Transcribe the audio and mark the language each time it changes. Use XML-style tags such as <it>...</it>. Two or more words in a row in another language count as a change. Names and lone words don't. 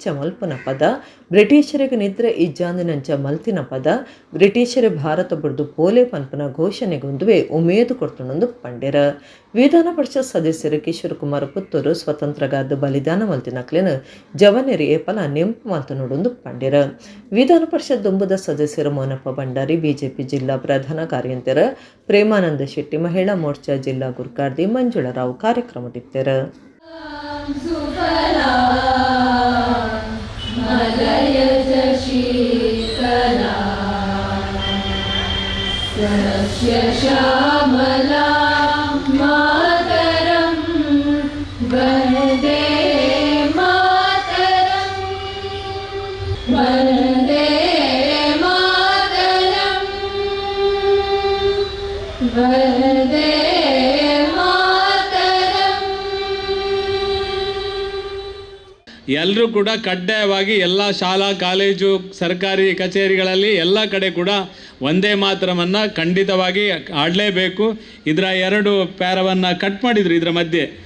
<tcy>ಮಲ್ಪನ ಪದ ಬ್ರಿಟಿಷರಿಗೆ ನಿದ್ರೆ ಇಜ್ಜಾಂದಿನಂಚ ಮಲ್ತಿನ ಪದ ಬ್ರಿಟಿಷರ ಭಾರತ ಬುಡ್ದು ಪೋಲೆ ಪನ್ಪನ ಘೋಷಣೆಗೊಂದುವೆ ಉಮೇದು ಕೊಡ್ತೊಂದು ಪಂಡ್ಯರ ವಿಧಾನ ಪರಿಷತ್ ಸದಸ್ಯರು ಕಿಶೋರ್ ಕುಮಾರ್ ಪುತ್ತೂರು ಸ್ವತಂತ್ರಗಾದ ಬಲಿದಾನ ಮಲ್ತಿನಕ್ಲೆನ ಜವನೇರಿ ಏಪಲ ನೆಂಪು ಮಲ್ತನೋಡೊಂದು ಪಂಡ್ಯರ ವಿಧಾನ ಪರಿಷತ್ ದುಂಬುದ ಸದಸ್ಯರು ಮೋನಪ್ಪ ಭಂಡಾರಿ ಬಿಜೆಪಿ ಜಿಲ್ಲಾ ಪ್ರಧಾನ ಕಾರ್ಯಂತರ ಪ್ರೇಮಾನಂದ ಶೆಟ್ಟಿ ಮಹಿಳಾ ಮೋರ್ಚಾ ಜಿಲ್ಲಾ ಗುರುಕಾರ್ತಿ ಮಂಜುಳರಾವ್ ಕಾರ್ಯಕ್ರಮದಿತ್ತರ.</tcy> <sa>श्यामला मातरं वन्दे मातरं वन्दे मातरं वन्दे</sa> <kn>ಎಲ್ಲರೂ ಕೂಡ ಕಡ್ಡಾಯವಾಗಿ ಎಲ್ಲ ಶಾಲಾ ಕಾಲೇಜು ಸರ್ಕಾರಿ ಕಚೇರಿಗಳಲ್ಲಿ ಎಲ್ಲ ಕಡೆ ಕೂಡ ವಂದೇ ಮಾತರಮನ್ನು ಖಂಡಿತವಾಗಿ ಆಡಲೇಬೇಕು. ಇದರ 2 ಪ್ಯಾರವನ್ನು ಕಟ್ ಮಾಡಿದರು ಇದರ ಮಧ್ಯೆ.</kn>